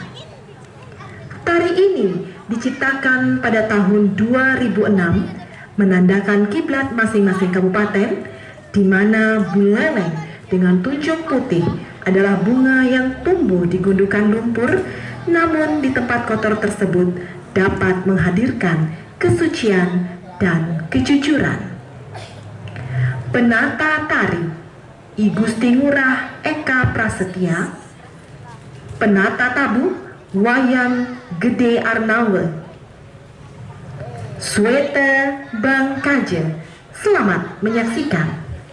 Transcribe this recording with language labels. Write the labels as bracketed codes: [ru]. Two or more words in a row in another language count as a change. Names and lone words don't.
[id] Tari ini diciptakan pada tahun 2006 menandakan kiblat masing-masing kabupaten, di mana buleleng dengan tunjung putih adalah bunga yang tumbuh di gundukan lumpur, namun di tempat kotor tersebut dapat menghadirkan kesucian dan kejujuran. Penata tari I Gusti Ngurah Eka Prasetya, penata tabuh Wayan Gede Arnawe, Swete Bangkaje. Selamat menyaksikan.